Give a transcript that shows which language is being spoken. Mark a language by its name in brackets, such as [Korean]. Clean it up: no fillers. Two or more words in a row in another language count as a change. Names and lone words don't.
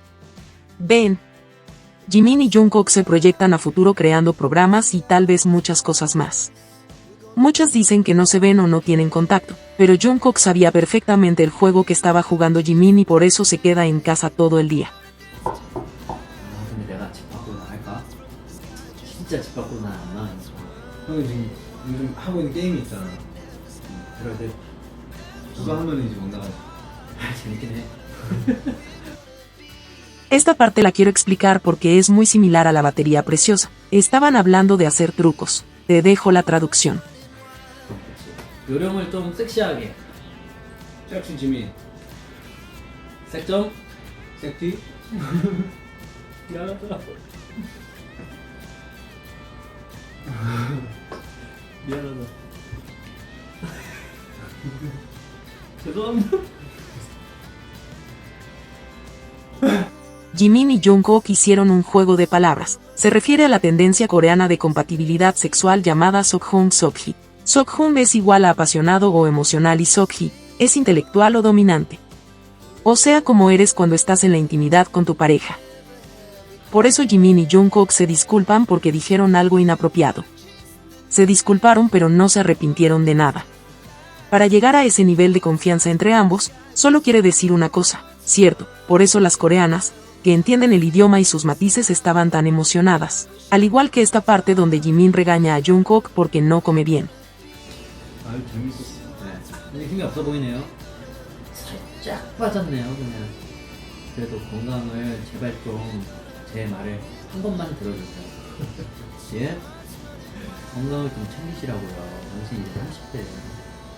[Spanish] Ven. Jimin y Jungkook se proyectan a futuro creando programas y tal vez muchas cosas más. Muchas dicen que no se ven o no tienen contacto, pero Jungkook sabía perfectamente el juego que estaba jugando Jimin y por eso se queda en casa todo el día. [Korean] 근데 내가 집 밖으로 나갈까? 진짜 집 밖으로 나 안 나가니까. 형이 지금 요즘 하고 있는 게임이 있잖아. 그럴 때 그거 하면 이제 못 나가지. 재밌긴 해. [Spanish] Esta parte la quiero explicar porque es muy similar a la batería preciosa. Estaban hablando de hacer trucos. Te dejo la traducción. [Korean] 요령을 좀 섹시하게. 섹시 지민. 색점? 섹티. 미안하다. 미안하다. 죄송합니다. [Spanish] Jimin y Jungkook hicieron un juego de palabras. Se refiere a la tendencia coreana de compatibilidad sexual llamada Sokhum Sokhi. Sokhum es igual a apasionado o emocional y Sokhi es intelectual o dominante. O sea, como eres cuando estás en la intimidad con tu pareja. Por eso Jimin y Jungkook se disculpan porque dijeron algo inapropiado. Se disculparon pero no se arrepintieron de nada. Para llegar a ese nivel de confianza entre ambos, solo quiere decir una cosa, cierto, por eso las coreanas, que entienden el idioma y sus matices estaban tan emocionadas, al igual que esta parte donde Jimin regaña a Jungkook porque no come bien. [Korean] 아유 재밌었어. 근데 힘이 없어 보이네요. 살짝 빠졌네요, 그냥. 그래도 건강을 제발 좀 제 말을 한 번만 들어주세요. 씨. 건강을 좀 챙기시라고요. 당신 이제 30대예요.